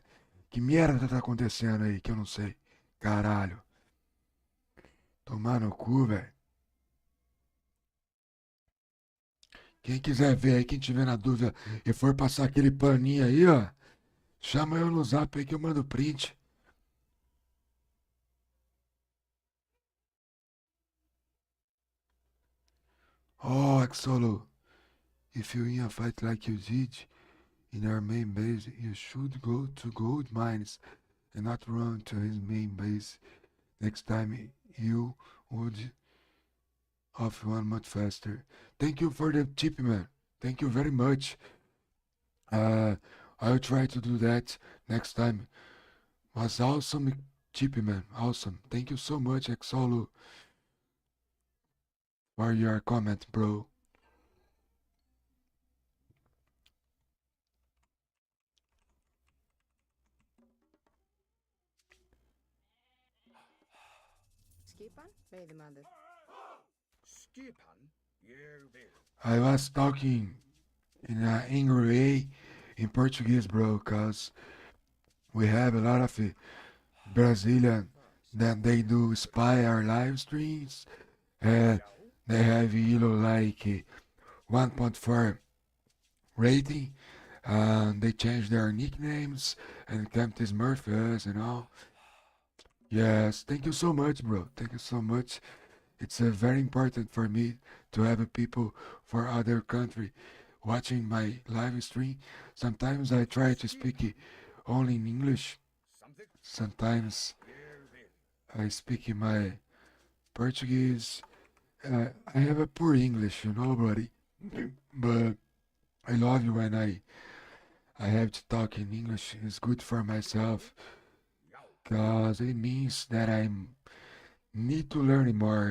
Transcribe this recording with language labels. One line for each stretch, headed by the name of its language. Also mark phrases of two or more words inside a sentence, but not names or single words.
Portuguese: Que merda tá acontecendo aí que eu não sei? Caralho. Tomar no cu, velho. Quem quiser ver aí, quem tiver na dúvida e for passar aquele paninho aí, ó, chama eu no zap aí que eu mando print.
English: Oh, Xolo, if you in a fight like you did in our main base, you should go to gold mines and not run to his main base. Next time you would off one much faster. Thank you for the tip, man. Thank you very much. I'll try to do that next time. Was awesome tip, man. Awesome. Thank you so much, Xolo, for your comment, bro.
Icelandic: Skipan, veiðimaður. Skipan, ég vil.
English: I was talking in an angry way in Portuguese, bro, because we have a lot of Brazilian that they do spy our live streams. And they have, like 1.4 rating. They change their nicknames and come to Smurf us and all. Yes, thank you so much, bro. Thank you so much. It's very important for me to have people for other country watching my live stream. Sometimes I try to speak only in English. Something, Sometimes
Icelandic: ég vil.
English: I speak in my Portuguese. I have a poor English, buddy. But I love you when I have to talk in English. It's good for myself. Because it means that I need to learn more,